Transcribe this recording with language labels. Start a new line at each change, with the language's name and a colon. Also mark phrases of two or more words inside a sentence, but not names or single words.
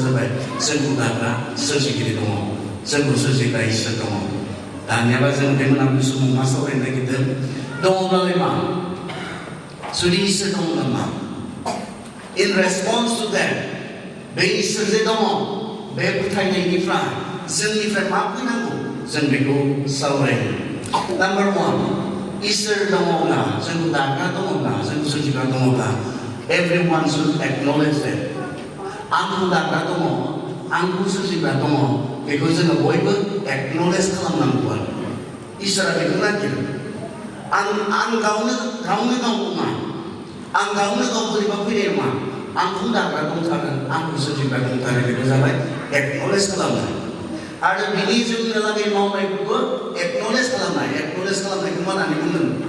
Bodo: जाबाय जोंखौ दाग्रा सोरजिगिरि दङ जोंखौ सोरजिग्रा इसोर दङ दानियाबा जों बे मोनाबिलि समाव मा सावरायनो नागिरदों दङब्लालाय मा जुदि इसोर दङब्ला मा इन
English: response to that
Bodo: बे इसोर जे दङ बे फोथायनायनिफ्राय जोंनिफ्राय मा फैनांगौ जों बेखौ सावरायनो नाम्बार 1 इसोर दङब्ला जोंखौ दाग्रा दङब्ला जोंखौ सोरजिग्रा दङब्ला
English: everyone should acknowledge that
Bodo: आंखौ दाग्रा दङ आंखौ सोरजिग्रा दङ बेखौ जोङो बयबो एक्न'लेज खालामनांगौ आरो इसोरा बेखौ नागिरो आं गावनो गाव नङा आं गावनो गाव बोरैबा फैनाय नङा आंखौ दाग्रा दंथारो आंखौ सोरजिग्रा दंथारो बेखौ जाबाय एक्न'लेज खालामनाय आरो बिनि जोंनो लागै मावनायखौबो एक्न'लेज खालामनायखौ मा होननानै बुंदों